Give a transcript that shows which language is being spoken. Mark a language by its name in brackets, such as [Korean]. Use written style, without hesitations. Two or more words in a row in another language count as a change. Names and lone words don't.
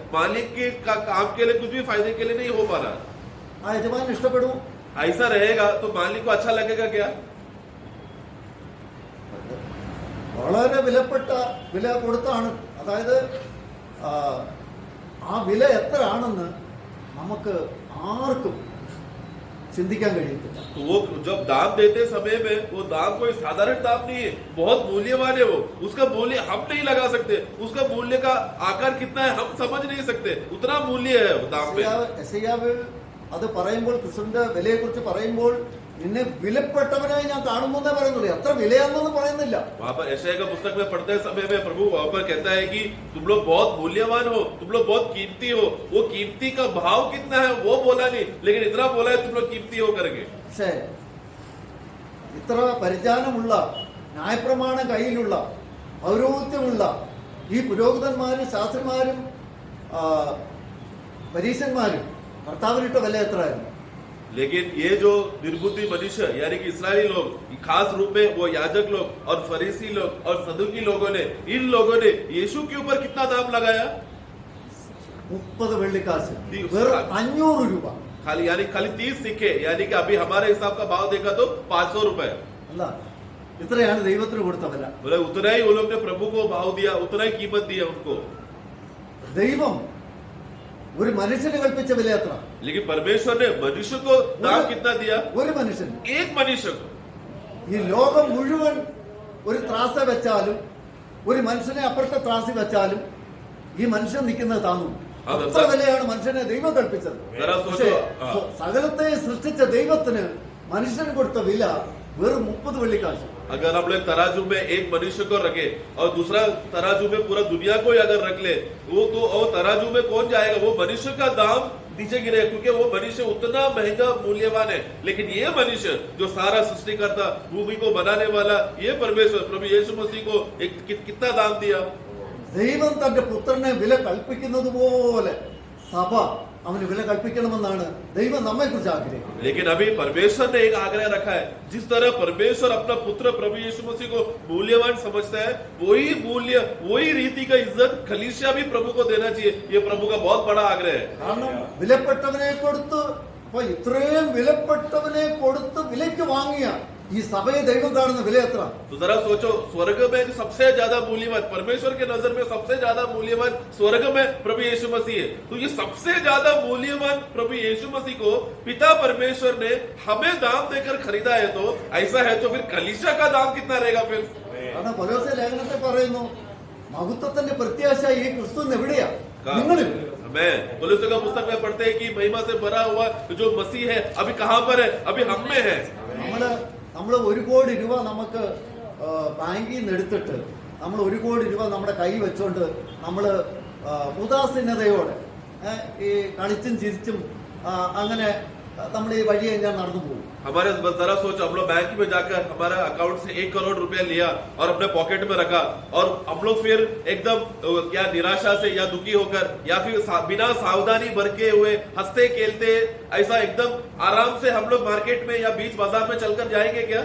[Hindi] मालिक के काम के लिए कुछ भी फायदे के लिए नहीं हो पा रहा. [Malayalam] ആ യജമാനൻ ഇഷ്ടപ്പെടും. [Hindi] ऐसा रहेगा तो मालिक को अच्छा लगेगा क्या? [Malayalam] വളരെ വിലപ്പെട്ട വില കൊടുത്താണ്. അതായത് ആ വില എത്രയാണെന്ന് നമുക്ക് ആർക്കും ചിന്തിക്കാൻ കഴിയത്തില്ല. [Hindi] तो वो जब दाम देते समय में वो दाम कोई साधारण दाम नहीं है, बहुत मूल्यवान है. वो उसका मूल्य हम नहीं लगा सकते, उसका मूल्य का आकार कितना है हम समझ नहीं सकते, उतना मूल्य है वो दाम में. [Malayalam] യെശയ്യാവ് അത് പറയുമ്പോൾ, ക്രിസ്തുവിന്റെ വിലയെ കുറിച്ച് പറയുമ്പോൾ, നിന്നെ വിലപ്പെട്ടവനായി ഞാൻ കാണുന്നു എന്നേ പറയുന്നുള്ളൂ, എത്ര വിലയാണെന്നൊന്നും പറയുന്നില്ല. [Hindi] वहाँ पर यशायाह का पुस्तक में पढ़ते समय में प्रभु वहाँ पर कहता है कि तुम लोग बहुत मूल्यवान हो, तुम लोग बहुत कीमती हो. वो कीमती का भाव कितना है वो बोला नहीं, लेकिन इतना बोला है तुम लोग कीमती हो करके. [Malayalam] പക്ഷേ ഇത്ര പരിജ്ഞാനമുള്ള, ന്യായപ്രമാണം കയ്യിലുള്ള, പൗരോഹിത്യമുള്ള ഈ പുരോഹിതന്മാരും ശാസ്ത്രിമാരും പരീശന്മാരും കർത്താവിനിട്ട വില എത്രയായിരുന്നു? [Hindi] लेकिन ये जो निर्बुद्धि मनुष्य यानी कि इस्राएली लोग, खास रूप में वो याजक लोग और फरीसी लोग और सदुकी लोगों ने, इन लोगों ने यीशु के ऊपर कितना दाम लगाया? [Malayalam] 30 വെള്ളിക്കാശ്, വെറും 500 രൂപ. [Hindi] खाली यानी खाली 30 सिक्के, यानी कि अभी हमारे हिसाब का भाव देखा तो 500 रुपए. [Malayalam] അല്ല, ഇത്രയാണ് ദൈവത്തിന് കൊടുത്ത വില. [Hindi] बोले उतना ही वो लोग ने प्रभु को भाव दिया, उतना ही कीमत दिया उनको. [Malayalam] ദൈവം ഒരു മനുഷ്യന് കൽപ്പിച്ച വില എത്ര? [Hindi] लेकिन परमेश्वर ने मनुष्य को दाम कितना दिया? [Malayalam] ഒരു മനുഷ്യൻ. [Hindi] एक मनुष्य को. [Malayalam] ഈ ലോകം മുഴുവൻ ഒരു ത്രാസ വെച്ചാലും, ഒരു മനുഷ്യനെ അപ്പുറത്തെ ത്രാസി വെച്ചാലും ഈ മനുഷ്യൻ നിൽക്കുന്നത് താങ്ങും. അത്ര വിലയാണ് മനുഷ്യനെ ദൈവം കൽപ്പിച്ചത്. പക്ഷേ സകലത്തെ സൃഷ്ടിച്ച ദൈവത്തിന് മനുഷ്യന് കൊടുത്ത വില വെറും 30 വെള്ളിക്കാശ്. [Hindi] अगर हम लोग तराजू में एक मनुष्य को रखे और दूसरा तराजू में पूरा दुनिया को ही अगर रख ले, वो तो और तराजू में कौन जाएगा? वो मनुष्य का दाम नीचे गिरे, क्योंकि वो मनुष्य उतना महंगा मूल्यवान है। लेकिन ये मनुष्य जो सारा सृष्टि करता, भूमि को बनाने वाला, ये परमेश्वर प्रभु यीशु मसीह को कितना दाम दिया। [Malayalam] ദൈവം തന്റെ പുത്രനെ വില കൽപ്പിക്കുന്നത് പോലെ സഭ അവന് വില കൽപ്പിക്കണമെന്നാണ് ദൈവം നമ്മെ കുറിച്ച് ആഗ്രഹിക്കുന്നത്. [Hindi] लेकिन अभी परमेश्वर ने एक आग्रह रखा है, जिस तरह परमेश्वर अपना पुत्र प्रभु यीशु मसीह को मूल्यवान समझता है, वही मूल्य वही रीति का इज्जत कलीसिया भी प्रभु को देना चाहिए। ये प्रभु का बहुत बड़ा आग्रह है। [Malayalam] കാരണം വിലപ്പെട്ടവനെ കൊടുത്ത്, അപ്പൊ ഇത്രയും വിലപ്പെട്ടവനെ കൊടുത്ത് വിലയ്ക്ക് വാങ്ങിയ ഈ സഭയെ ദൈവം കാണുന്ന വില എത്ര? [Hindi] तो जरा सोचो, स्वर्ग में जो सबसे ज्यादा मूल्यवान, परमेश्वर के नजर में सबसे ज्यादा मूल्यवान स्वर्ग में प्रभु यीशु मसीह है। तो ये सबसे ज्यादा मूल्यवान प्रभु यीशु मसीह को पिता परमेश्वर ने हमें दाम देकर खरीदा है। तो ऐसा है तो फिर कलीसिया का दाम कितना रहेगा फिर? [Malayalam] കാരണം കൊലോസ്യ ലേഖനത്തിൽ പറയുന്നു, മഹത്വത്തിന്റെ പ്രത്യാശ ഈ ക്രിസ്തു എവിടെയാ? നിങ്ങളിൽ. [Hindi] मैं कोलोस्यों का पुस्तक में पढ़ते हैं कि महिमा से भरा हुआ जो मसीह है अभी कहां पर है? अभी हम में है। [Malayalam] നമ്മൾ 1 കോടി രൂപ നമുക്ക് ബാങ്കിൽ നിന്ന് എടുത്തിട്ട് നമ്മൾ 1 കോടി രൂപ നമ്മുടെ കൈ വെച്ചോണ്ട് നമ്മൾ ഉദാസീനതയോടെ ഈ കളിച്ചും ചിരിച്ചും അങ്ങനെ നമ്മൾ ഈ വഴിയെ ഞാൻ നടന്നു പോകും. [Hindi] हमारे जरा सोच, हम लोग बैंक में जाकर हमारा अकाउंट से 1 करोड़ रुपया लिया और अपने पॉकेट में रखा, और हम लोग फिर एकदम क्या निराशा से या दुखी होकर या फिर बिना सावधानी बरके हुए हंसते खेलते ऐसा एकदम आराम से हम लोग मार्केट में या बीच बाजार में चलकर जाएंगे क्या?